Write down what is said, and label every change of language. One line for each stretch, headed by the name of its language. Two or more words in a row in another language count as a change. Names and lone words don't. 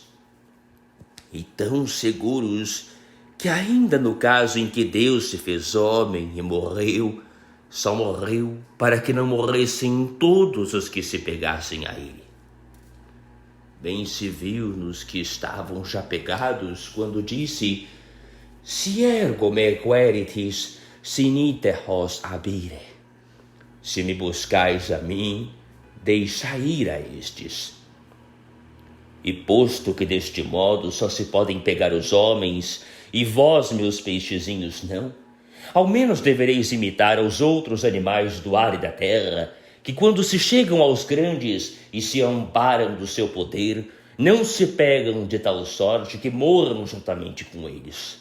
Portuguese: E tão seguros que ainda no caso em que Deus se fez homem e morreu, Só morreu para que não morressem todos os que se pegassem a ele. Bem se viu nos que estavam já pegados quando disse:
Latin: Si ergo me queritis, sinite hos abire.
Portuguese: Se me buscais a mim, deixai ir a estes. E posto que deste modo só se podem pegar os homens, e vós, meus peixezinhos, não, ao menos devereis imitar os outros animais do ar e da terra, que quando se chegam aos grandes e se amparam do seu poder, não se pegam de tal sorte que morram juntamente com eles.